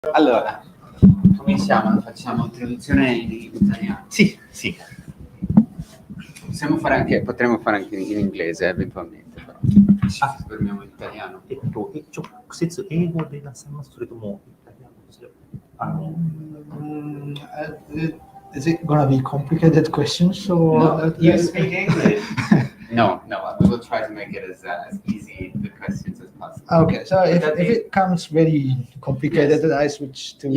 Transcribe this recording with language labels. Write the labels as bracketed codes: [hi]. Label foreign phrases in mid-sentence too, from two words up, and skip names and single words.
[it] Allora, cominciamo, facciamo introduzione in italiano. Sì, sì. Potremmo fare anche in inglese, eventualmente, però ci Ah. soffermiamo in italiano. [ja] 直接英語でなさいます？それともイタリア語ですよ。 [en] Is it gonna be complicated questions or? No, you speak English. No, we will try to make it as easy the questions as possible. Okay, so if it comes very complicated, Yes. I switch to